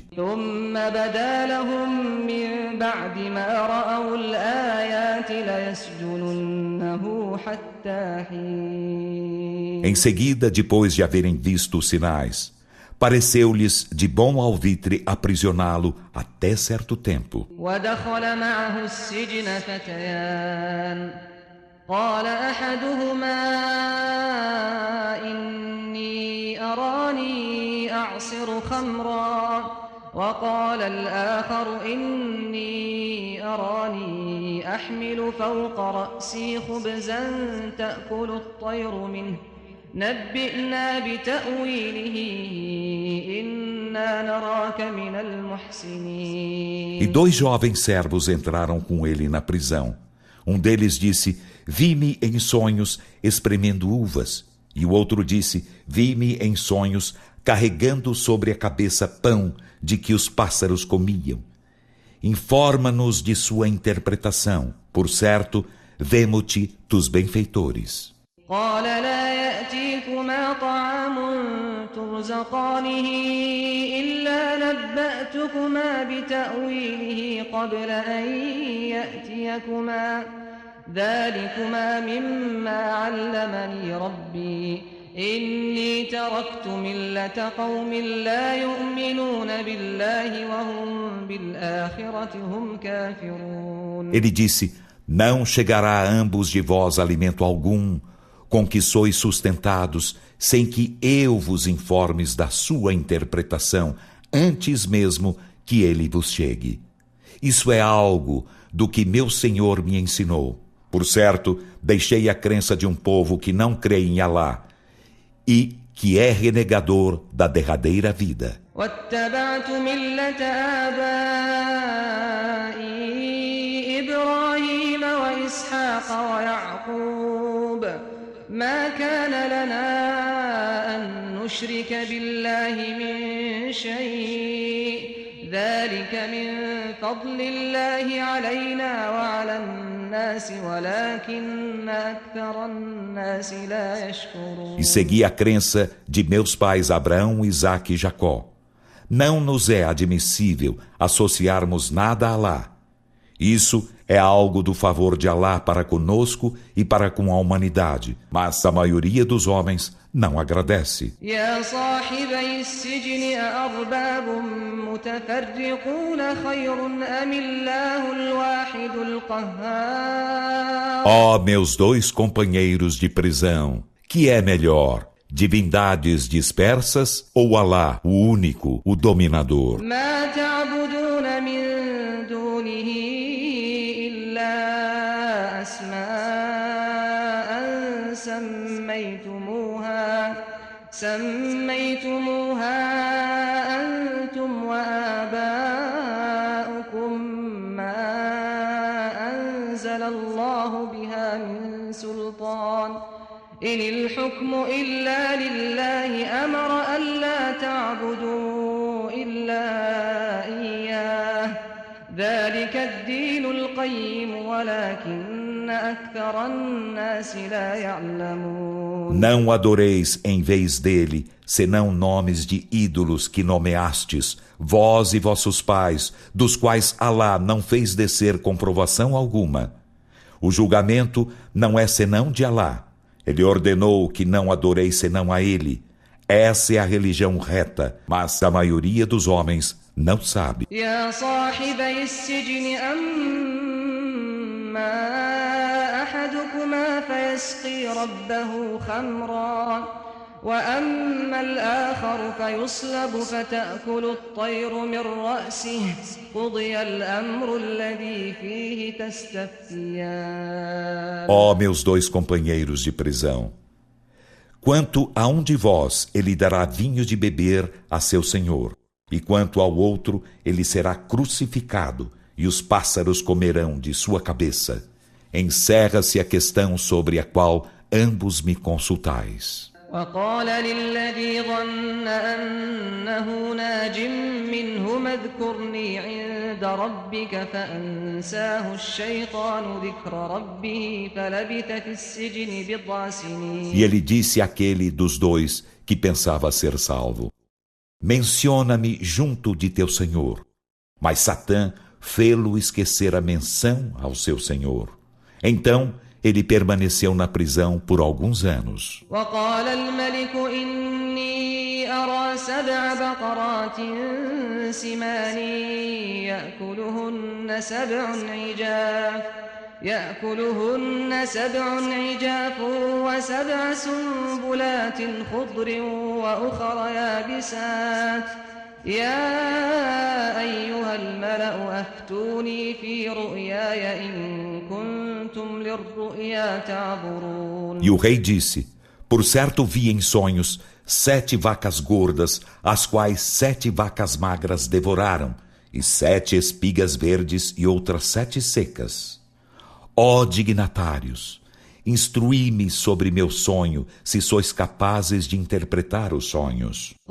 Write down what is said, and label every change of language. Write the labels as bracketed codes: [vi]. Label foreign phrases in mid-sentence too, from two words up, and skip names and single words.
[ar] ثم بدا لهم من بعد ما رأوا الآيات ليسجننه حتى حين. [pt] Em seguida, depois de haverem visto os sinais, pareceu-lhes de bom alvitre aprisioná-lo até certo tempo. [ar] ودخل معه السجن فتيان قال أحدهما إني أراني أعصر خمرا وقال الآخر إني أراني أحمل فوق رأسي خبزا تأكل الطير منه نبئنا بتأويله إنا نراك من المحسنين. [pt] E 2 jovens servos entraram com ele na prisão. Um deles disse: vi-me em sonhos espremendo uvas. E o outro disse: vi-me em sonhos carregando sobre a cabeça pão de que os pássaros comiam. Informa-nos de sua interpretação. Por certo, vemo-te dos benfeitores. [ar] قال لا يأتيكما طعام ترزقانه إلا نبأتكما بتأويله قبل أن يأتيكما ذلكما مما علمني ربي إني تركت ملة قوم لا يؤمنون بالله وهم بالآخرة هم كافرون. [pt] Ele disse: não chegará a ambos de vós alimento algum com que sois sustentados, sem que eu vos informes da sua interpretação, antes mesmo que ele vos chegue. Isso é algo do que meu Senhor me ensinou. Por certo, deixei a crença de um povo que não crê em Alá e que é renegador da derradeira vida. [ar] واتبعت ملة آبائي إبراهيم وإسحاق ويعقوب ما كان لنا أن نشرك بالله من شيء ذلك من فضل الله علينا وعلى الناس ولكن أكثر الناس لا يشكرون. [pt] E segui a crença de meus pais Abraão, Isaque e Jacó. Não nos é admissível associarmos nada a Alá. Isso é algo do favor de Alá para conosco e para com a humanidade, mas a maioria dos homens não agradece. [ar] يا صاحبي السجن أأرباب متفرقون خير أم الله الواحد القهار. [pt] Ó meus 2 companheiros de prisão, que é melhor, divindades dispersas ou Alá, o único, o dominador? [ar] ما تعبدون من دونه إلا أسماء سميتموها أنتم وآباؤكم ما أنزل الله بها من سلطان إن الحكم إلا لله أمر ألا تعبدوا إلا إياه ذلك الدين القيم ولكن أكثر الناس لا يعلمون. [pt] Não adoreis em vez dele, senão nomes de ídolos que nomeastes, vós e vossos pais, dos quais Alá não fez descer comprovação alguma. O julgamento não é senão de Alá. Ele ordenou que não adoreis senão a ele. Essa é a religião reta, mas a maioria dos homens não sabe. [ar] يا صاحبي السجن أما أحدكما فيسقي ربه خمرا وأما الآخر فيصلب فتأكل الطير من رأسه قضي الأمر الذي فيه تستفتيان. [pt] Ó meus dois companheiros de prisão, quanto a um de vós, ele dará vinho de beber a seu senhor, e quanto ao outro, ele será crucificado, e os pássaros comerão de sua cabeça. Encerra-se a questão sobre a qual ambos me consultais. [ar] وقال للذي ظن أنه ناج منهما اذكرني عند ربك فأنساه الشيطان ذكر ربه فلبث في السجن بضع سنين. [pt] E ele disse àquele dos dois que pensava ser salvo: menciona-me junto de teu Senhor. Mas Satã fê-lo esquecer a menção ao seu Senhor. Então ele permaneceu na prisão por alguns anos. [ar] وقال الملك إني أرى 7 بقرات سمان يأكلهن 7 عجاف و7 سنبلات خضر وأخر يابسات يا أيها الملأ أفتوني في رؤياي إن كنتم للرؤيا تعبرون. [pt] E o rei disse: por certo vi em sonhos 7 vacas gordas, as quais 7 vacas magras devoraram, e 7 espigas verdes e outras 7 secas. Ó dignatários, instruí-me sobre meu sonho, se sois capazes de interpretar os sonhos.